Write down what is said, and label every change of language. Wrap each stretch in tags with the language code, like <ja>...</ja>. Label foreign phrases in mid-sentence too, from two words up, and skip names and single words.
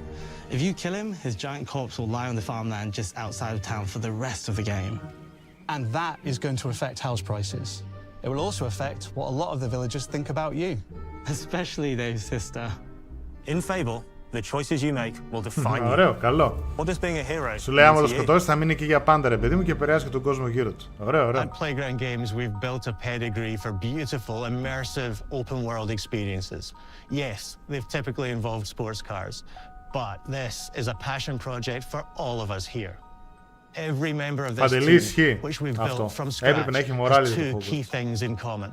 <en>If you kill him, his giant corpse will lie on the farmland just outside of town for the rest of the game. And that is going to affect house prices. It will also affect what a lot of the villagers think about you. Especially Dave's sister. In Fable, the choices you make will define you.</en> <el>Ωραίο, καλό.</el> <en>What does being a hero</en> <el>Σου λέει άμα το σκοτώσεις θα μείνει εκεί για πάντα ρε παιδί μου και επηρεάζει και τον κόσμο γύρω του. Ωραίο, ωραίο.</el> <en>At Playground Games, we've built a pedigree for beautiful, immersive, open-world experiences. Yes, they've typically involved sports cars, but this is a passion project for all of us here. Every member of this team, which we've built from scratch, has two key things in common.</en>